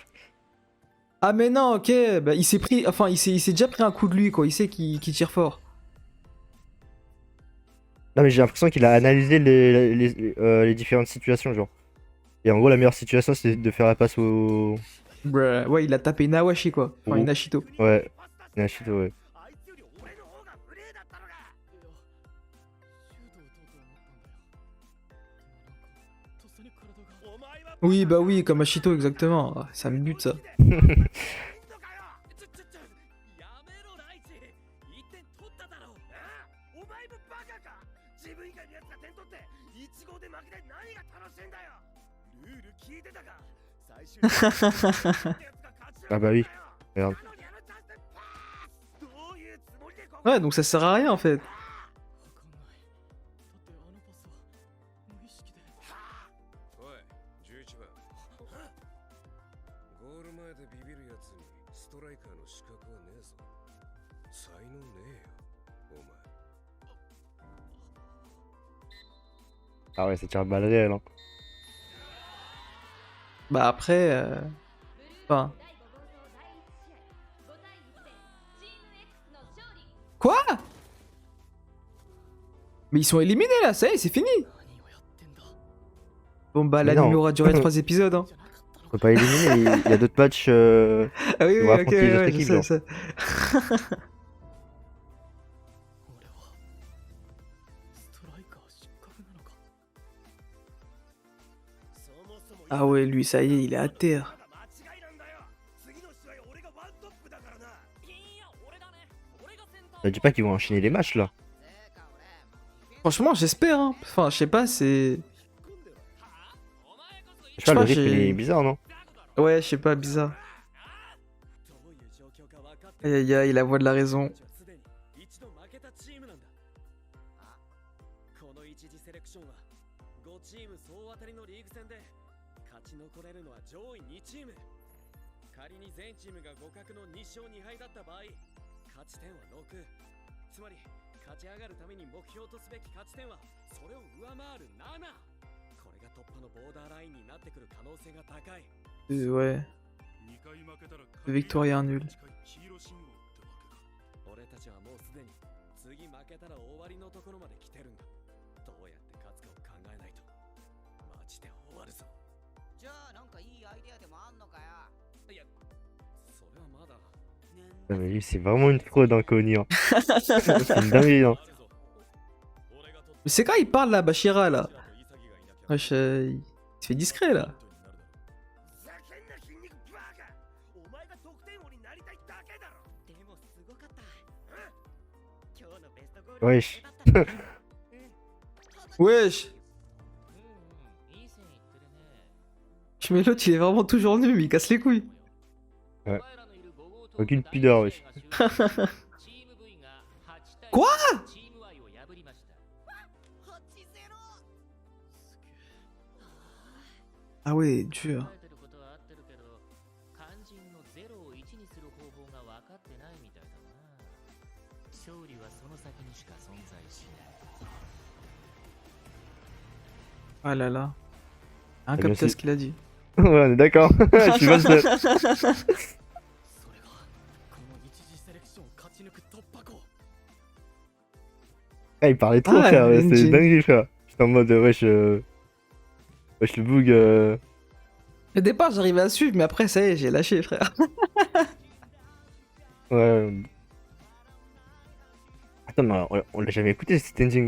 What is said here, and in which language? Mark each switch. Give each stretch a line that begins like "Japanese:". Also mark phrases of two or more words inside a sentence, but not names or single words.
French: Ah mais non, ok, bah, il s'est pris, enfin il s'est déjà pris un coup de lui quoi, il sait qu'il tire fort. Non, mais j'ai l'impression qu'il a analysé les différentes situations, genre. Et en gros, la meilleure situation, c'est de faire la passe au. Bruh. Ouais, il a tapé une Awashi quoi, enfin Oh. une Ashito. Ouais, Nashito, ouais.
Japanese: あいつより俺の方が無礼だったのか。お前は
French: Oui bah oui, comme Ashito exactement, ah, ça me bute ça.
Japanese: やめろライチ。1点取っただろう。お前もバカか。自分以外のやつが点取って1号で負けて何が楽しいんだよ。ルール聞いてたか。最終的に勝つやつが勝ちなんだよ。
French: Ah bah oui, regarde.
Japanese: なのにあのチャンスでパース。どういうつもりでここ
French: Ouais, donc ça sert à rien en fait.
Japanese: おい、11番。ゴール前でビビるやつにストライカーの資格はねえぞ。才能ねえよ、お前。
French: Ah ouais, ça tire le balle réel, hein. Bah après, enfin...
Japanese: 第5号総第1試合5対1でチーム X の勝利。
French: Quoi? Mais ils sont éliminés là, ça y est, c'est fini. Bon bah Mais l'anime non. aura duré 3 épisodes hein. On peut pas éliminer, il y a d'autres matchs. Ah oui, On oui, va ok, affronter les autres ouais, je équipes, sais, genre. je sais. Ah ouais, lui, ça y est, il est à terre.
Japanese: 間違いなんだよ。次の試合俺がワントップだからな。いや、俺だね。俺がセンター。
French: Ça dit pas qu'ils vont enchaîner les matchs là. Franchement, j'espère, hein. Enfin, je sais pas, c'est... Je sais pas, le Je sais pas, rythme il j'ai- est bizarre, non? Ouais, je sais pas, bizarre. Aïe aïe aïe, la voix de la raison.
Japanese: すでに一度負けたチームなんだ。この一次セレクションは5チーム総当たりのリーグ戦で勝ち残れるのは上位2チーム。仮に全チームが互角の2勝2敗だった場合、勝ち点は6。つまり勝ち上がるために目標とすべき勝ち点はそれを上回る7。これが突破のボーダーラインになってくる可能性が高い。
French: Ouais. 2 victoires et un nul.
Japanese: 俺たちはもうすでに次負けたら終わりのところまで来てるんだ。どうやって勝つかを考えないとマジで終わるぞ。じゃあなんかいいアイデアでもあんのかよ。いや、それはまだ。
French: Non, mais lui, c'est vraiment une fraude, hein, Conny. Hein. C'est une dinguerie, hein. Mais c'est quand il parle là, Bashira là. Wesh, il se fait discret là.
Japanese: ふざけんな筋肉バカ。お前が得点王になりたいだけだろ。でもすごかった。今日のベストゴール
French: Wesh. Wesh.
Japanese: いい線いってるね。
French: Je mets l'autre, il est vraiment toujours nul, mais il casse les couilles. Ouais.
Japanese: お前らのいる5号棟
French: Aucune pudeur, wesh.
Japanese: チーム V が8対
French: Quoi
Japanese: チーム Y を破りました。
French: Ah ouais, dur.
Japanese: 考えてることは合ってるけど、肝心の0を1にする方法が分かってないみたいだな。勝利はその先にしか存在しない。
French: Ah là là. bien Incapté sûr. ce qu'il a dit. Ouais, on est d'accord. Je suis pas seul.
Japanese: それがこの一次セレクションを勝ち抜く突破口。
French: Ah, il parlait trop, Ah, frère. C'est NG. une dinguerie, frère. J'étais en mode, wesh. Wesh, le boog. Au départ, j'arrivais à suivre, mais après, ça y est, j'ai lâché, frère. Ouais. Attends, mais on l'a jamais écouté, cet ending.